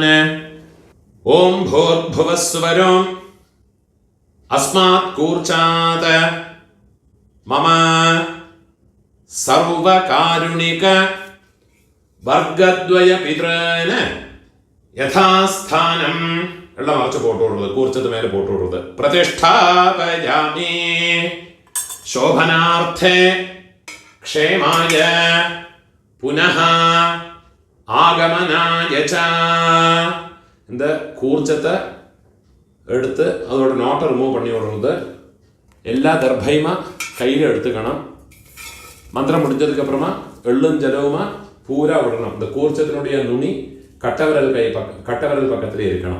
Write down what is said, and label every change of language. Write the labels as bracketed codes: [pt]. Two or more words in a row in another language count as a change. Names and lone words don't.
[sa] ओं भूर्भुवस्वरो अस्मात् कूर्चात् मम सर्वकारुणिक वर्गद्वय पितॄन् यथास्थानं [ml] എല്ലാം മറച്ച് പോട്ട് കൊടുക്കുന്നത്. കൂർച്ചത് മേലെ പോട്ട് കൊടുക്കുന്നത്. [sa] പ്രതിഷ്ഠാപയാമി ശോഭനാർത്ഥേ ക്ഷേമായ പുനഃ ആഗമനായ ച. [ta] இந்த கூர்ச்சத்தை எடுத்து அதோட நோட்டை ரிமூவ் பண்ணி விடுறது. எல்லா தர்பையுமா கையில் எடுத்துக்கணும். மந்திரம் முடிஞ்சதுக்கு அப்புறமா எள்ளும் ஜலவுமா பூரா விடணும். இந்த கூர்ச்சத்தினுடைய நுனி கட்டவிரல் பக்கத்திலே இருக்கணும்.